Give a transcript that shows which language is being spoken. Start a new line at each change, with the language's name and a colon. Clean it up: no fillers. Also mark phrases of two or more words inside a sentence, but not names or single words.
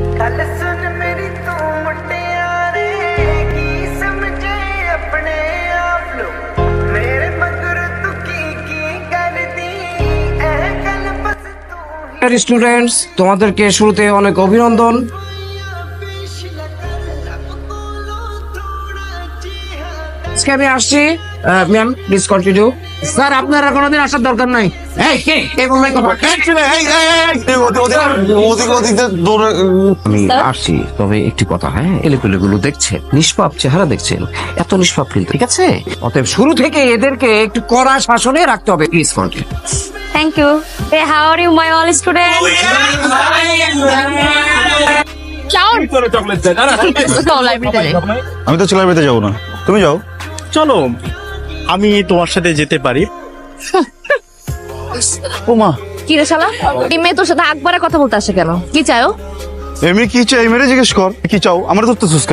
Punjabi: ਗੱਲ ਸੁਣ ਮੇਰੀ ਤੂੰ ਮੁਟਿਆਰੇ ਕੀ ਸਮਝੇ ਅਪਣੇ ਆਪ ਲੋ ਮੇਰੇ ਮਗਰ ਤੂੰ ਕੀ ਕਰ ਦੀ ਏ ਗੱਲ ਬੱਸ ਤੂੰ
Bangla: স্টুডেন্টস, তোমাদেরকে শুরুতে অনেক অভিনন্দন। আজকে আমি আসছি।
English: Ma'am, please continue.
Bangla: স্যার, আপনারা কোনোদিন আসার দরকার নাই। এই কে এই বললাই কথা? আমি আসছি, তবে একটি কথা, হ্যাঁ, এলেগুলো দেখছেন, নিষ্পাপ চেহারা দেখছেন, এত নিষ্পাপ কিন্তু, ঠিক আছে? অতএব শুরু থেকে এদেরকে একটু কড়া শাসনে রাখতে হবে।
English: Please continue. Thank you. Hey, how are you, my all students? Cloud.
Bangla: তো লাইব্রেরিতে যাই। আমি তো লাইব্রেরিতে যাবো না, তুমি যাও। চলো, আমি তোমার সাথে যেতে পারি। ওমা, কি রে শালা? এই মেয়ে তোর সাথে আকবারে কথা বলতে আসে কেন? কি চাও? এমনি কি চাই মেরে জিজ্ঞেস কর, কি চাও? আমার ধরতেছিস কেন?